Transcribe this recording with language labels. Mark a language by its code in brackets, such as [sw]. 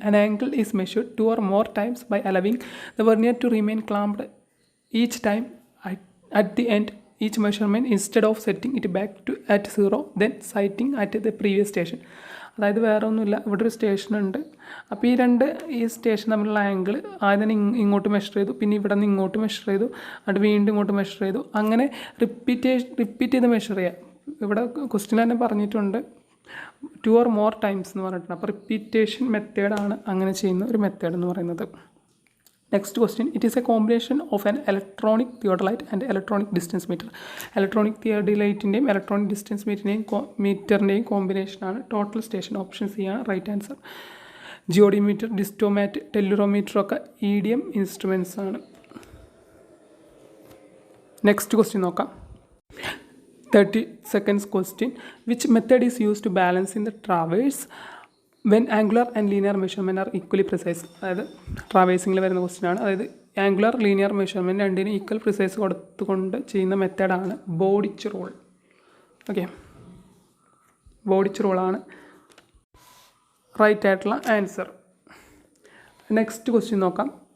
[en] An angle is measured 2 or more times by allowing the vernier to remain clamped each time at the end each measurement instead of setting it back at 0 then sighting at the previous station. [ml] അതായത് വേറെ ഒന്നുമില്ല, ഇവിടെ ഒരു station ഉണ്ട്. അപ്പോൾ ഈ station തമ്മിലുള്ള angle ആദ്യം ഇങ്ങോട്ട് മെഷർ ചെയ്തു, പിന്നെ ഇവിടെ നിന്ന് ഇങ്ങോട്ട് മെഷർ ചെയ്തു, അത് വീണ്ടും ഇങ്ങോട്ട് മെഷർ ചെയ്തു, അങ്ങനെ റിപ്പീറ്റ് ചെയ്ത് മെഷർ ചെയ്യാം. ഇവിടെ ക്വസ്റ്റ്യൻ തന്നെ പറഞ്ഞിട്ടുണ്ട് [en] 2 or more times [ml] എന്ന് പറഞ്ഞിട്ടുണ്ട്. അപ്പോൾ റിപ്പീറ്റേഷൻ മെത്തേഡാണ് അങ്ങനെ ചെയ്യുന്ന ഒരു മെത്തേഡ് എന്ന് പറയുന്നത്. Next question. [en] It is a combination of an electronic theodolite and electronic distance meter. [ml] Electronic തിയോഡലൈറ്റിൻ്റെയും electronic distance മീറ്ററിൻ്റെയും കോമ്പിനേഷനാണ് ടോട്ടൽ സ്റ്റേഷൻ. ഓപ്ഷൻ സി ആണ് റൈറ്റ് ആൻസർ. ജിയോഡിമീറ്റർ, ഡിസ്റ്റോമാറ്റ്, ടെല്ലുറോമീറ്റർ ഒക്കെ EDM ഇൻസ്ട്രുമെൻറ്റ്സ് ആണ്. നെക്സ്റ്റ് ക്വസ്റ്റ്യൻ നോക്കാം. [en] 32nd question. Which method is used to balance in the traverse when angular and linear measurement are equally precise? [ml] അതായത് ട്രാവേഴ്സിങ്ങിൽ വരുന്ന question ആണ്. അതായത് angular linear measurement രണ്ടിനും equal precise കൊടുത്തുകൊണ്ട് ചെയ്യുന്ന മെത്തേഡാണ് ബോഡിച്ച് റൂൾ. ഓക്കെ, ബോഡിച്ച് റൂളാണ് റൈറ്റ് ആയിട്ടുള്ള ആൻസർ. നെക്സ്റ്റ് ക്വസ്റ്റ്യൻ നോക്കാം.